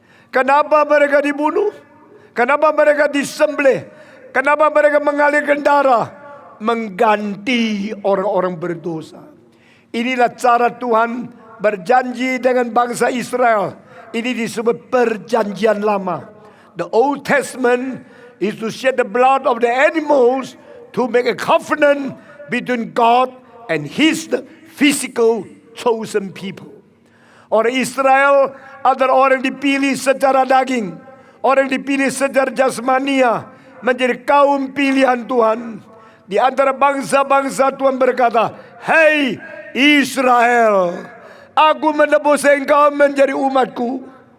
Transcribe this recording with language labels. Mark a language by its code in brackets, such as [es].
[id] Kenapa mereka dibunuh? Kenapa mereka disembelih? Kenapa mereka mengalirkan darah? Mengganti orang-orang berdosa. Inilah cara Tuhan berjanji dengan bangsa Israel. Ini disebut perjanjian lama. [en] The Old Testament is to shed the blood of the animals to make a covenant between God and His physical chosen people. [id] Orang Israel adalah orang dipilih secara daging, orang dipilih secara jasmania, menjadi kaum pilihan Tuhan. Di antara bangsa-bangsa Tuhan berkata, "Hei Israel, aku menebus engkau menjadi umatku.